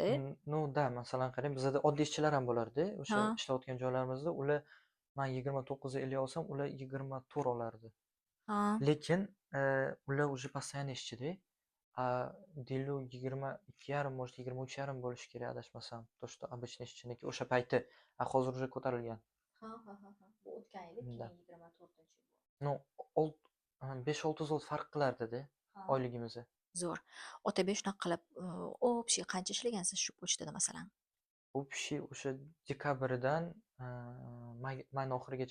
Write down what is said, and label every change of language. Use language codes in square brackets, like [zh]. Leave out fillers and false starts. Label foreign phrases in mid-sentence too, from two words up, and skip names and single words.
[uz] No, da, masalan qarang, bizda oddiy ishchilar ham bo'lardi. O'sha ishlayotgan joylarimizda ular men 29.50 olsam, ular 24 olardi. Lekin ular [ru] уже постоянный [uz] ishchida. Dilu 22,5 может 23,5 bo'lishi kerak adashmasam. [ru] То, что обычный [uz] ishchiniki o'sha payti. Hozir уже ko'tarilgan. Ha. Bu o'tgan yil Да. 2024 yil. Ну, 5-6 zlot farq qilardida Ha. oyligimizni. Zo'r. Otabek shunaqa qilib, общий qancha ishlagansiz shu pochtada masalan? Общий o'sha dekabrdan mayni oxirigacha